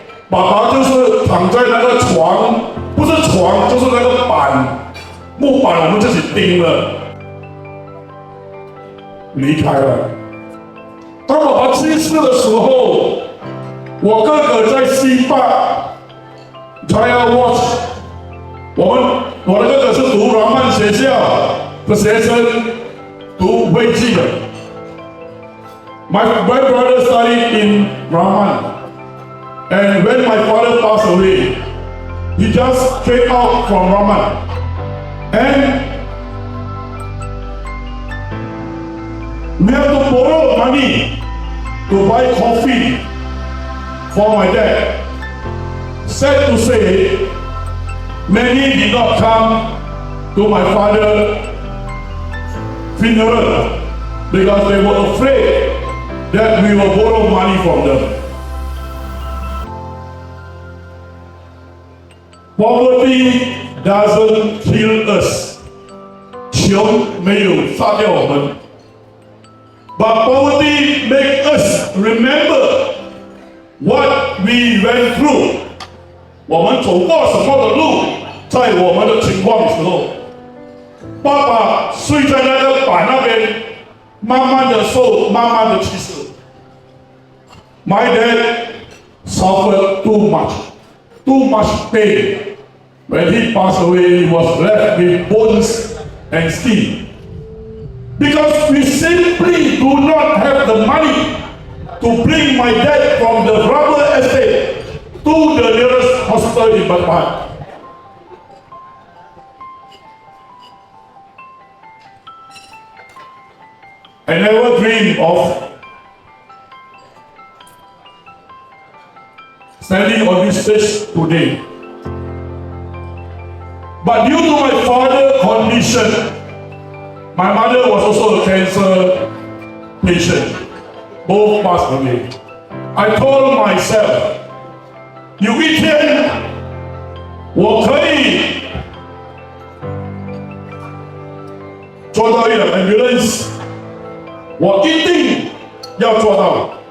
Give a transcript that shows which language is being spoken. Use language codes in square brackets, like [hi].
[zh] 爸爸就是躺在那个床，不是床就是那个板，木板我们自己钉了，离开了。当爸爸去世的时候，我哥哥在西坝 China Watch， 我的哥哥是读软曼学校的学生，读会计的。 [en] My brother studied in Rahman, and when my father passed away, he just came out from Rahman, and we have to borrow money to buy coffee for my dad. Sad to say, many did not come to my father's funeral because they were afraid that we will borrow money from them. Poverty doesn't kill us. [zh] 穷没有杀掉我们。 [en] But poverty makes us remember what we went through. [zh] 我们走过什么的路，在我们的情况的时候，爸爸睡在那个板那边，慢慢的受，慢慢的去世。 [en] My dad suffered too much pain. When he passed away, he was left with bones and skin. Because we simply do not have the money to bring my dad from the rubber estate to the nearest hospital in Batam. I never dreamed of standing on this stage today. But due to my father's condition, my mother was also a cancer patient. Both passed away. I told myself, [zh] 有一天我可以做到一辆 ambulance， 我一定要做到。